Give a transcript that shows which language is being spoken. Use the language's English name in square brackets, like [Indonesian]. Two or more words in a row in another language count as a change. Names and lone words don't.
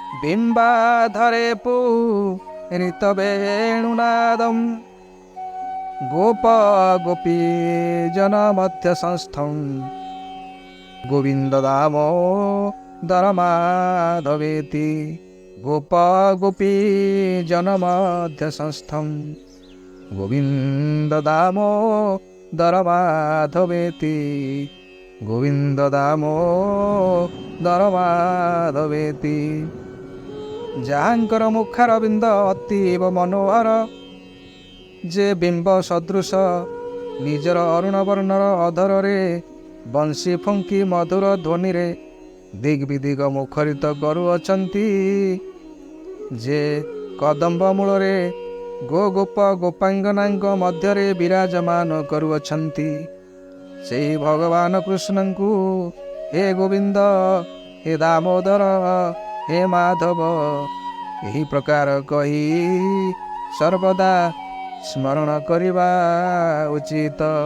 [Sanskrit] बिंबाधरे पूरितवेणुनादं गोप गोपी जन मध्य संस्थं गोविंद दामोदर माधवेति गोप गोपी जन मध्य संस्थं गोविंद दामोदर माधवेति गोविंद दामोदर माधवेति। [Odia] ଯାହାଙ୍କର ମୁଖାରବିନ୍ଦ ଅତୀବ ମନୋହର, ଯେ ବିମ୍ବ ସଦୃଶ ନିଜର ଅରୁଣ ବର୍ଣ୍ଣର ଅଧରରେ ବଂଶୀ ଫୁଙ୍କି ମଧୁର ଧ୍ୱନିରେ ଦିଗ୍ବିଦିଗ ମୁଖରିତ କରୁଅଛନ୍ତି, ଯେ କଦମ୍ବ ମୂଳରେ ଗୋପ ଗୋପାଙ୍ଗନାଙ୍କ ମଧ୍ୟରେ ବିରାଜମାନ କରୁଅଛନ୍ତି, ସେହି ଭଗବାନ କୃଷ୍ଣଙ୍କୁ ହେ ଗୋବିନ୍ଦ, ହେ ଦାମୋଦର, ହେ ମାଧବ ଏହି ପ୍ରକାର କହି ସର୍ବଦା ସ୍ମରଣ କରିବା ଉଚିତ।